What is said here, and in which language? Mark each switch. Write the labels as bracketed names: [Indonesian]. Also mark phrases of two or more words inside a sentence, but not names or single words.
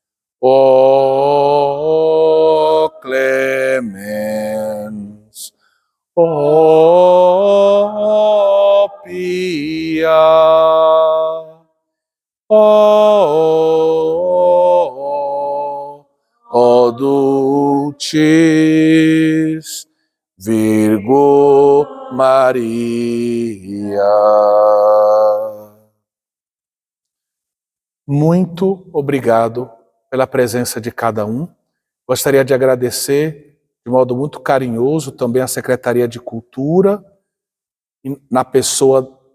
[Latin] O clemens, o pia, o dulcis Virgo Maria. [Portuguese] Muito obrigado pela presença de cada um. Gostaria de agradecer de modo muito carinhoso também a Secretaria de Cultura, na pessoa